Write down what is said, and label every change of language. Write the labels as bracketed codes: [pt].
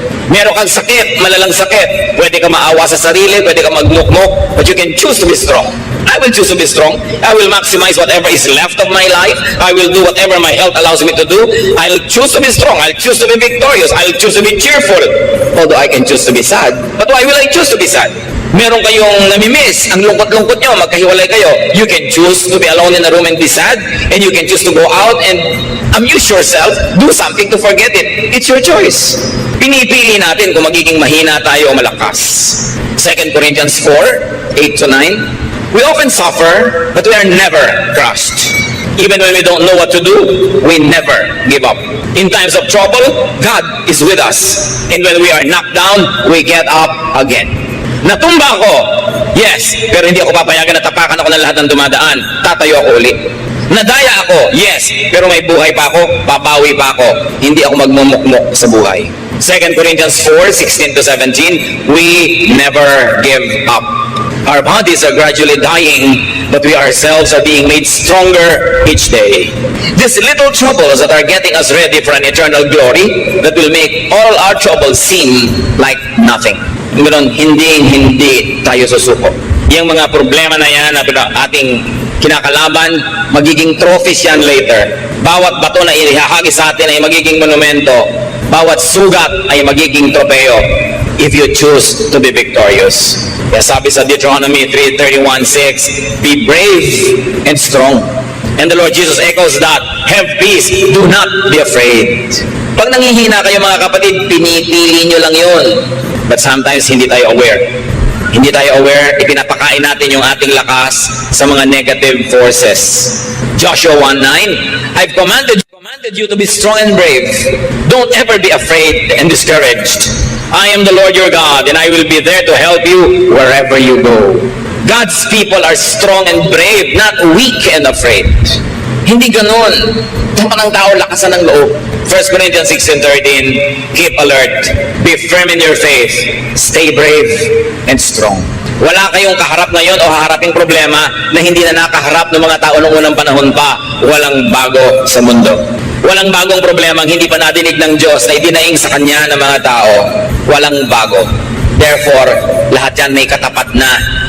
[tl] Meron kang sakit, malalang sakit, pwede ka maawa sa sarili, pwede ka magmukmok, [en] but you can choose to be strong. [tl] I will choose to be strong. [en] I will maximize whatever is left of my life. I will do whatever my health allows me to do. I'll choose to be strong. I'll choose to be victorious. I'll choose to be cheerful. Although I can choose to be sad. But why will I choose to be sad? [tl] Meron kayong namimiss, ang lungkot-lungkot nyo, magkahiwalay kayo. [en] You can choose to be alone in a room and be sad, and you can choose to go out and amuse yourself, do something to forget it. It's your choice. [tl] Pinipili natin kung magiging mahina tayo o malakas. 2 Corinthians 4, 8-9. [en] We often suffer, but we are never crushed. Even when we don't know what to do, we never give up. In times of trouble, God is with us. And when we are knocked down, we get up again. [tl] Natumba ako, yes, pero hindi ako papayagan na tapakan ako ng lahat ng dumadaan. Tatayo ako ulit. Nadaya ako, yes, pero may buhay pa ako, babawi pa ako. Hindi ako magmumukmok sa buhay. [en] 2 Corinthians 4, 16-17, we never give up. Our bodies are gradually dying, but we ourselves are being made stronger each day. These little troubles that are getting us ready for an eternal glory that will make all our troubles seem like nothing. [tl] Ngayon, hindi tayo susuko. Yung mga problema na yan na ating kinakalaban, magiging trophies yan later. Bawat bato na ihahagi sa atin ay magiging monumento. Bawat sugat ay magiging tropeo [en] if you choose to be victorious. [tl] Kaya sabi sa [en] Deuteronomy 3:31-6, be brave and strong. And the Lord Jesus echoes that, have peace, do not be afraid. [tl] Pag nanghihina kayo mga kapatid, pinipili nyo lang yun. [en] But sometimes [tl] hindi tayo aware. Hindi tayo aware, ipinapakain natin yung ating lakas sa mga negative forces. [en] Joshua 1:9, I've commanded you to be strong and brave. Don't ever be afraid and discouraged. I am the Lord your God, and I will be there to help you wherever you go. God's people are strong and brave, not weak and afraid. [tl] Hindi ganun. Ito ng tao, lakasan ng loob. [en] 1 Corinthians 6:13, keep alert, be firm in your faith, stay brave and strong. [tl] Wala kayong kaharap ngayon o haharaping problema na hindi na nakaharap ng mga tao noong unang panahon pa. Walang bago sa mundo. Walang bagong problema ang hindi pa nadinig ng Diyos na idinaing sa Kanya ng mga tao. Walang bago. Therefore, lahat yan may katapat na.